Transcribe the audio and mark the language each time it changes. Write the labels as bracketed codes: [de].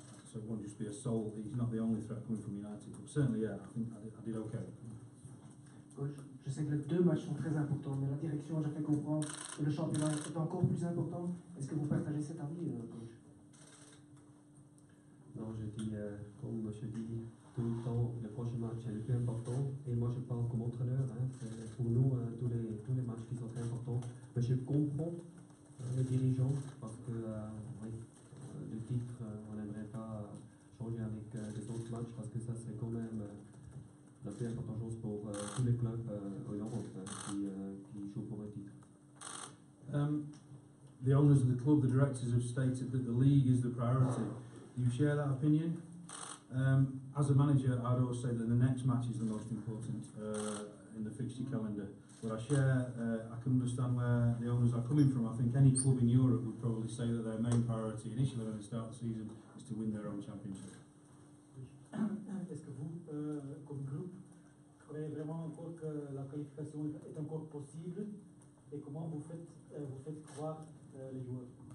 [en] So it won't just be a sole. He's not the only threat coming from United. But certainly, yeah, I think I did okay. [fr] Coach, je sais que les deux matchs sont très importants, mais la direction a fait comprendre que le championnat est encore plus important. Est-ce que vous partagez cet avis, coach? Non, je dis, comme je dis tout le temps, le prochain match est le plus important. Et moi, je parle comme entraîneur. Hein, pour nous, tous les matchs qui sont très importants. Mais je comprends les dirigeants parce que oui, le titre, on n'aimerait pas changer avec les autres matchs parce que ça, c'est quand même la plus importante chose pour tous les clubs en Europe qui jouent pour le titre. [en] The owners of the club, the directors have stated that the league is the priority. Do you share that opinion? As a manager, I'd always say that the next match is the most important in the fixture calendar. But I share, I can understand where the owners are coming from. I think any club in Europe would probably say that their main priority initially when they start the season is to win their own championship. [fr] Est-ce que vous, comme groupe, croyez vraiment encore que la qualification est encore possible et comment vous faites croire les joueurs?